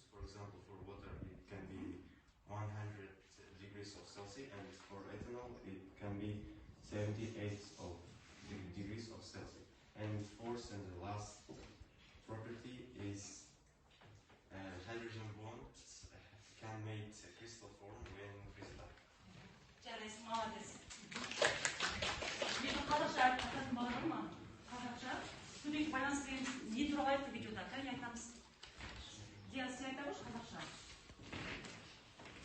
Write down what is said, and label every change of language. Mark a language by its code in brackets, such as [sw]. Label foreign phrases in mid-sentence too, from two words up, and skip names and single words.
[en] For example, for water it can be 100 degrees of Celsius, and for ethanol it can be 78 degrees of Celsius. And fourth and the last property is hydrogen bonds can make a crystal form when crystal. [kk] Жарайсың, молодец. Мен қазақша айтатын болған ма? Қазақша. Студент байланыспен не туралы айтты видеода? Кәне айтамыз. Диана, сен айта қойшы қазақша.